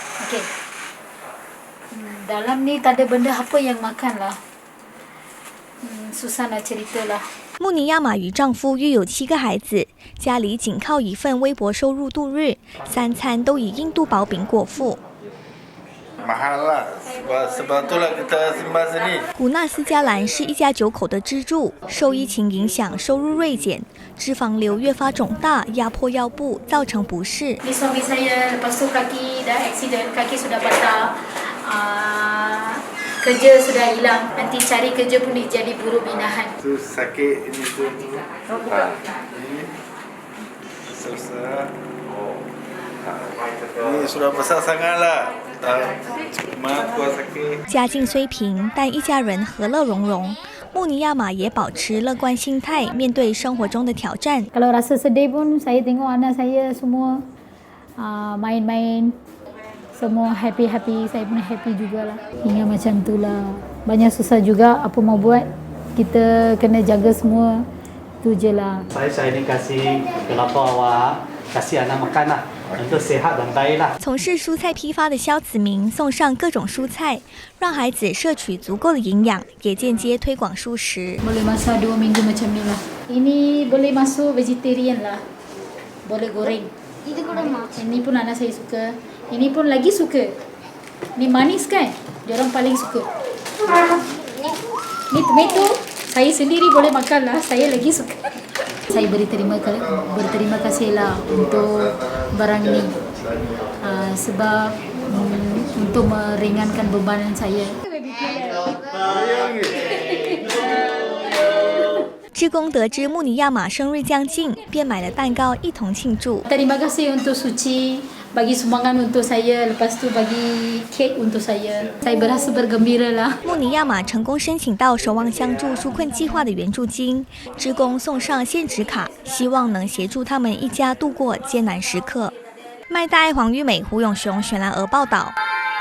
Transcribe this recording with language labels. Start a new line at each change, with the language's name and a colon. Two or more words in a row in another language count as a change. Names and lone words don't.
Malay: Okey. Dalam ni tak ada benda apa yang makan lah. Susah nak cerita lah。
Chinese: 穆尼亚玛与丈夫育有7个孩子，家里仅靠一份微薄收入度日，3餐都以印度薄饼果腹。
Malay: mahal lah sebab itulah kita simpan sini。
Chinese: 古纳斯加兰是一家9口的支柱，受疫情影响，收入锐减，脂肪瘤越发肿大，压迫腰部，造成不适。
Malay: Ni suami saya lepas tu kaki dah accident, kaki sudah patah, kerja sudah hilang, nanti cari kerja pun jadi buruh binaan. Tu sakit ini tu. Ini susah. Ini sudah besar sangatlah.
Chinese: 家境虽贫，但一家人和乐融融。穆尼亚玛也保持乐观心态，面对生活中的挑战。
Malay: Kalau rasa sedih pun, saya tengok anak saya semua main-main, semua happy-happy, saya pun happy jugalah. Hingga macam itulah. Banyak susah juga, apa mau buat, kita kena jaga semua, tu je lah. Saya ini kasih kelapa awak, kasih anak makan lah.
Chinese: 从事蔬菜批发的肖子明送上各种蔬菜，让孩子摄取足够的营养，也间接推广素食。
Malay: Boleh masak 2 minggu macam ni lah. Ini boleh masuk vegetarian lah, boleh goreng. Ini pun anak saya suka, ini pun lagi suka. Ni manis kan? Diorang paling suka. Ni tomato, saya sendiri boleh makan lah, saya lagi suka. Saya berterima kasih lah untuk barang ini sebab untuk meringankan bebanan saya.
Chinese: 志工得知穆尼亚玛生日将近，便买了蛋糕一同庆祝。
Malay: Terima kasih untuk Suci bagi sumbangan untuk saya, lepas tu bagi kek untuk saya. Saya berasa bergembira lah.
Chinese: 穆尼亚玛成功申请到守望相助纾困计划的援助金，志工送上现值卡，希望能协助他们一家度过艰难时刻。麦大爱黄玉美、胡永雄、选兰娥报道。